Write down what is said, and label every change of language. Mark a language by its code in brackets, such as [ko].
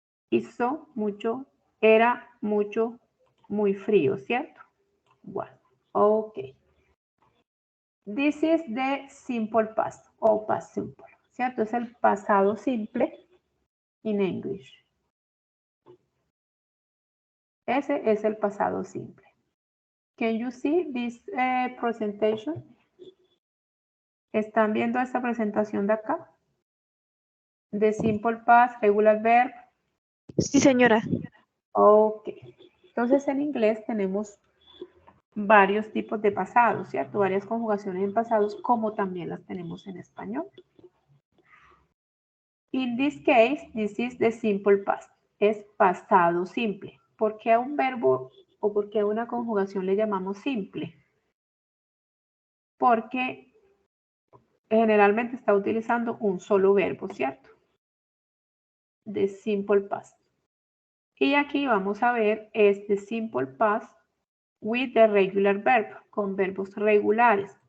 [es] Hizo mucho, era mucho, muy frío, ¿cierto? Was. Ok. [en] This is the simple past o past simple, [es] ¿cierto? Es el pasado simple [en] in English. [es] Ese es el pasado simple. [en] Can you see this presentation? [es] ¿Están viendo esta presentación de acá? [en] The simple past, regular verb. [es] Sí, señora. Ok. Entonces en inglés tenemos varios tipos de pasados, ¿cierto? Varias conjugaciones en pasados, como también las tenemos en español. [en] In this case, this is the simple past. [es] Es pasado simple. ¿Por qué a un verbo o por qué a una conjugación le llamamos simple? Porque generalmente está utilizando un solo verbo, ¿cierto? [en] The simple past. [es] Y aquí vamos a ver este [en] simple past with the regular verb, [es] con verbos regulares.